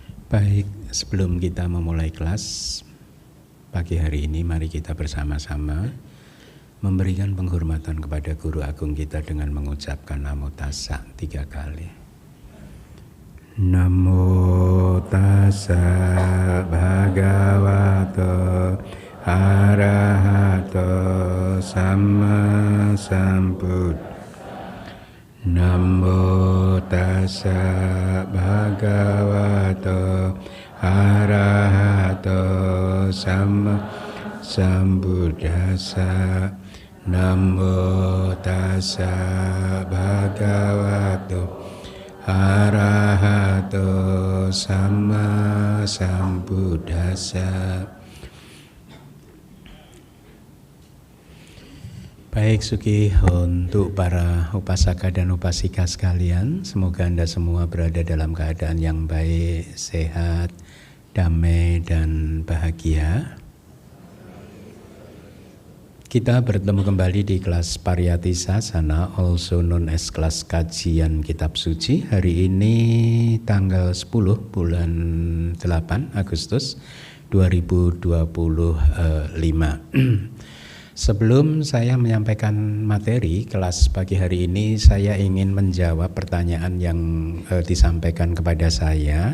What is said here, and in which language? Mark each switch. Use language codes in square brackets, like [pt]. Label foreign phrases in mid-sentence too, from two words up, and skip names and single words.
[id] Baik, sebelum kita memulai kelas pagi hari ini, mari kita bersama-sama memberikan penghormatan kepada Guru Agung kita dengan mengucapkan Namo Tassa 3 kali. [pi] Namo Tassa Bhagavato Arahato Sama Sambuddhassa. Namo Tassa Bhagavato Arahato Sama Sambuddhassa. Namo Tassa Bhagavato Arahato Sama Sambuddhassa. [id] Baik, Suki, untuk para upasaka dan upasika sekalian, semoga Anda semua berada dalam keadaan yang baik, sehat, damai, dan bahagia. Kita bertemu kembali di kelas Pariyati Sasana, [en] also known as [id] kelas kajian kitab suci. Hari ini tanggal 10 bulan 8 Agustus 2025. Sebelum saya menyampaikan materi kelas pagi hari ini, saya ingin menjawab pertanyaan yang disampaikan kepada saya.